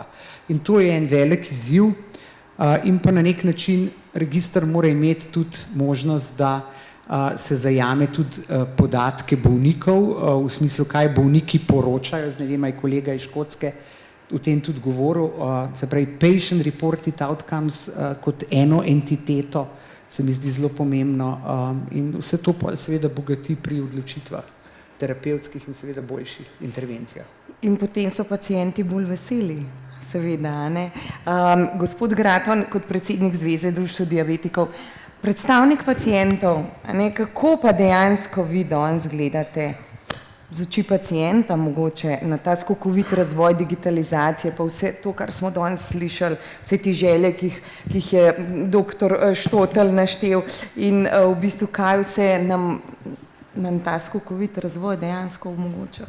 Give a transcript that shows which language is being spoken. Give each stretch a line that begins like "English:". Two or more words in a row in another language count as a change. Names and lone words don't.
Slovenian: In to je en velik izziv in pa na nek način register mora imeti tudi možnost, da se zajame tudi podatke bolnikov, v smislu, kaj bolniki poročajo, ne vem, je kolega iz Škotske v tem tudi govoril, se pravi
English: patient reported outcomes
Slovenian: kot eno entiteto se mi zdi zelo pomembno in vse to pa seveda bogati pri odločitvah, terapevtskih in seveda boljših intervencijah. In potem so pacienti bolj veseli, seveda, ne? Gospod Graton, kot predsednik Zveze društev diabetikov, predstavnik pacientov, ne, kako pa dejansko vi danes gledate z oči pacienta mogoče na ta skokovit razvoj digitalizacije, pa vse to, kar smo danes slišali, vse ti želje, ki jih je doktor Štotelj naštel in v bistvu kaj vse nam ta skokovit razvoj dejansko omogoča.